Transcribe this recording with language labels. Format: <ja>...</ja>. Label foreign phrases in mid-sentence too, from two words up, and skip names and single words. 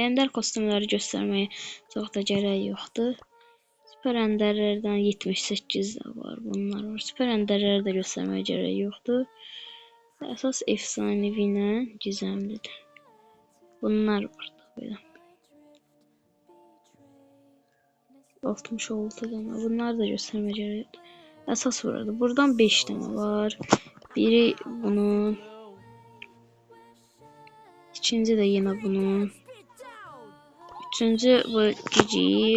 <az>Ender kostümləri göstərməyə çox da gərək yoxdur. Süper Enderlərdən 78 də var, bunlar var. Süper Enderləri də göstərməyə gərək yoxdur. Əsas efsanevi ilə gizəmlidir. Bunlar var da belə. 66 tane.</az> <tr>Bunlar da göstermeye gerek yok. Esas burada. Buradan 5 tane var. Biri bunun. İkinci de yine bunun. Üçüncü bu Cici.</tr>